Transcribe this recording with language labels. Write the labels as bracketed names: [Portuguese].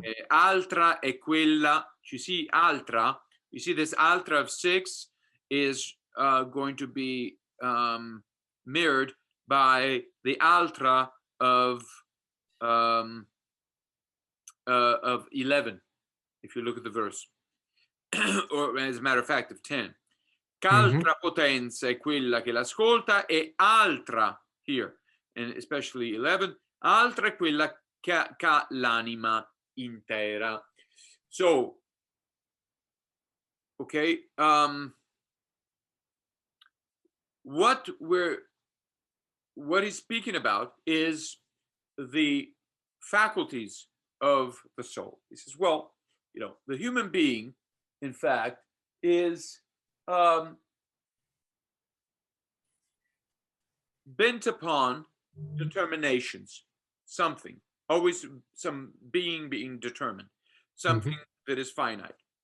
[Italian] Altra è quella, [English] you see altra, you see this altra of 6 is going to be mirrored by the altra of 11, if you look at the verse. Or as a matter of fact, of 10. [Italian] Ch'altra potenza è quella che l'ascolta, e altra, [English] here, and especially 11, [Italian] altra è quella che ha l'anima intera. [English] So, okay, what he's speaking about is the faculties of the soul. He says, well, the human being, in fact, is bent upon determinations, something, always some being determined, something that is finite.